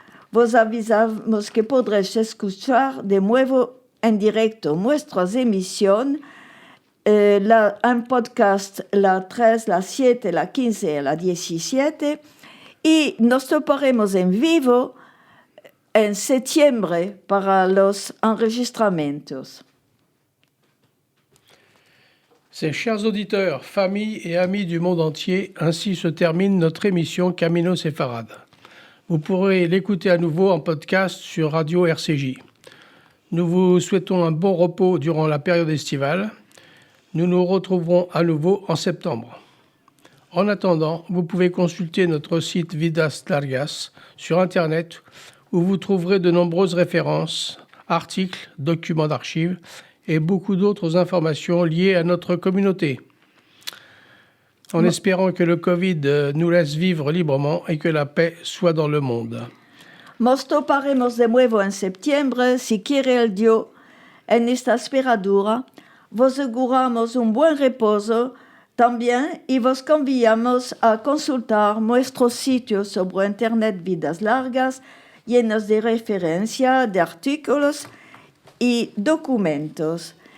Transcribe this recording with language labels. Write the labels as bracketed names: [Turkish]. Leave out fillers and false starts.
[Ladino] Vos avisamos que podréis escuchar de nuevo en directo nuestras emisiones, un podcast la 3, la 7, la 15 y la 17, y nos toparemos en vivo en septiembre para los enregistramientos. [French] Ces chers auditeurs, familles et amis du monde entier, ainsi se termine notre émission Camino Sefarad. Vous pourrez l'écouter à nouveau en podcast sur Radio RCJ. Nous vous souhaitons un bon repos durant la période estivale. Nous nous retrouverons à nouveau en septembre. En attendant, vous pouvez consulter notre site Vidas Largas sur Internet où vous trouverez de nombreuses références, articles, documents d'archives et beaucoup d'autres informations liées à notre communauté. En espérant que le Covid nous laisse vivre librement et que la paix soit dans le monde. [Ladino] Nos toparemos de nuevo en septiembre, si quiere el Dios. En esta esperadura, vos auguramos un buen reposo también y vos conviamos a consultar nuestro sitio sobre Internet Vidas Largas, llenos de referencias, de artículos y documentos.